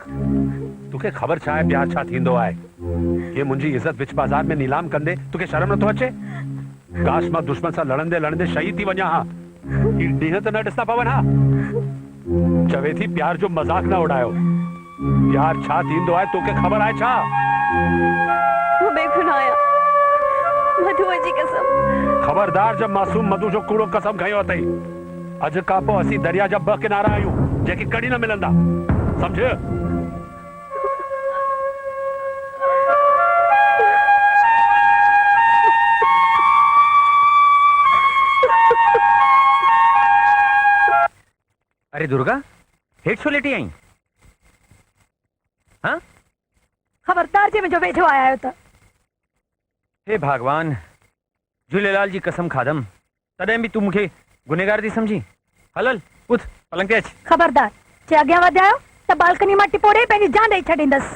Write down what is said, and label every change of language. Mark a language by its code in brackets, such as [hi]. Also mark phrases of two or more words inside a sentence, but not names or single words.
[sd] तोखे ख़बर छा आहे प्यार छा थींदो आहे? ये मुंहिंजी इज़त विच बाज़ार में नीलाम कंदे तोखे शर्म नथो अचे? काश मां दुश्मन सां लड़ंदे लड़ंदे शहीद थी वञा हा। ही ॾींहं त न ॾिसंदा पवनि हा। चवे थी प्यार जो मज़ाक न उड़ायो। प्यार छा थींदो आहे तोखे ख़बर आहे छा? मां बेगुनाह आहियां, मधुअ जी कसम। खबरदार, जब मासूम मधु जो कूड़ो कसम खयो अथई। अॼु खां पोइ असीं दरिया जा ॿ किनारा आहियूं जेके कॾहिं न मिलंदा, सम्झ? अरे दुर्गा, हेठ छो लेटी आई? हाँ? खबरदार जे मुंहिंजो वेझो आया आहियो त। हे भगवान, झूलेलाल जी कसम खादम, तॾहिं बि तूं मूंखे गुनहगार थी समझी। हलल उथ, पलंग ते अच। खबरदार, जे अॻियां वधायो त बालकनी मां टिपोड़े पंहिंजी जान ॾेई छॾींदसि।